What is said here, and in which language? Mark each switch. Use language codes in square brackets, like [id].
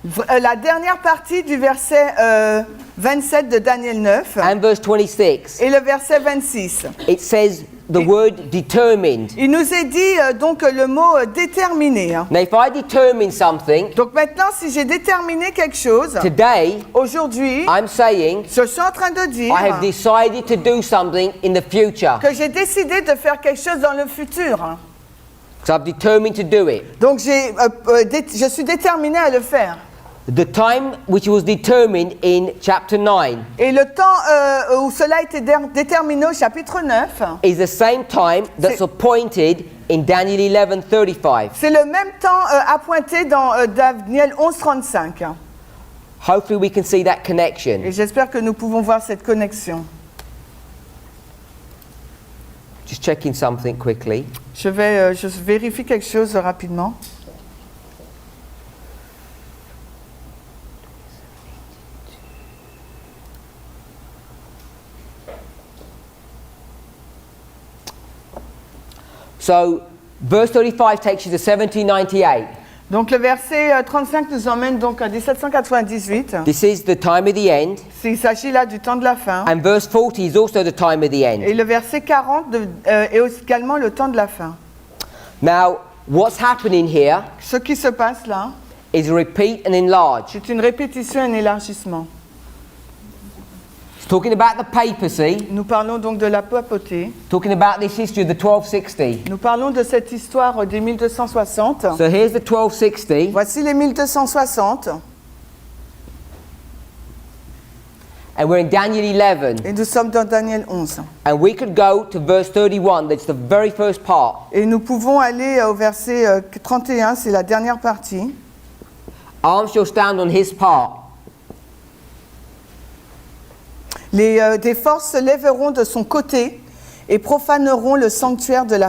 [fr] la dernière partie du verset 27 de Daniel 9 [en] and verse 26, [fr] et le verset 26. [en] it says the word determined. [fr] Il nous est dit donc le mot déterminé. [en] Now, if I determine something, [fr] Donc maintenant, si j'ai déterminé quelque chose, [en] today [fr] aujourd'hui, [en] I'm saying [fr] je suis en train de dire [en] I have decided to do something in the future. [fr] que j'ai décidé de faire quelque chose dans le futur. [en] So I've determined to do it. [fr] Donc je suis déterminé à le faire. [en] The time which was determined in chapter 9 [fr] Et le temps où cela a été déterminé au chapitre 9, [en] is the same time that's [fr] C'est- [en] appointed in Daniel 11:35. [fr] c'est le même temps appointé dans Daniel 11:35. [en] Hopefully we can see that connection. [fr] Et j'espère que nous pouvons voir cette connexion. [en] Just checking something quickly. [fr] Je vérifie quelque chose rapidement. [en] So, verse 35 takes you to 1798. [fr] Donc le verset 35 nous emmène donc à 1798. [en] This is the time of the end. [fr] Il s'agit là du temps de la fin. [en] And verse 40 is also the time of the end. [fr] Et le verset 40 est également le temps de la fin. [en] Now, what's happening here [fr] Ce qui se passe là, [en] is repeat and enlarge. [fr] c'est une répétition et un élargissement. [en] It's talking about the papacy, [fr] Nous parlons donc de la papauté. [en] talking about this history of the 1260. [fr] Nous parlons de cette histoire des 1260. [en] So here's the 1260. [fr] Voici les 1260 [en] And we're in Daniel 11. [fr] et nous sommes dans Daniel 11. [en] And we could go to verse 31, that's the very first part. [fr] Et nous pouvons aller au verset 31, c'est la dernière partie. [en] Arms shall stand on his part. [fr] Des forces se lèveront de son côté et profaneront le sanctuaire de la